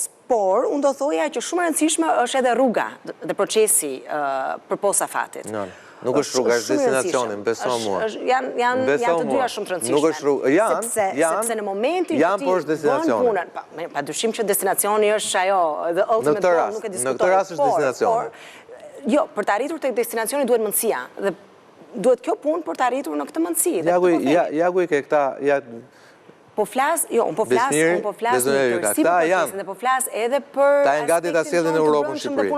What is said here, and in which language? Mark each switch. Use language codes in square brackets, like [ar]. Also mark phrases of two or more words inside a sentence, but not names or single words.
[sq] Por, unë do thoja që shumë e rëndësishme është edhe rruga dhe procesi përpos afatit. Nuk është rruga, është destinacionin, beso mua. Janë të dyja shumë të rëndësishme. Nuk është rruga, sepse në momentin janë por është destinacionin. Pa dyshim që destinacioni është ajo, [en] the ultimate goal, [sq] nuk e diskutoj. Në këtë rast është destinacioni. Jo, për të arritur të destinacioni duhet mendësia dhe duhet kjo punë për të arritur në këtë mendësi. Jagu I ke këta, Po flas, unë po flas në tërësi për procesin dhe po flas edhe për ta janë gati ta sjellin në Europën në Shqipëri.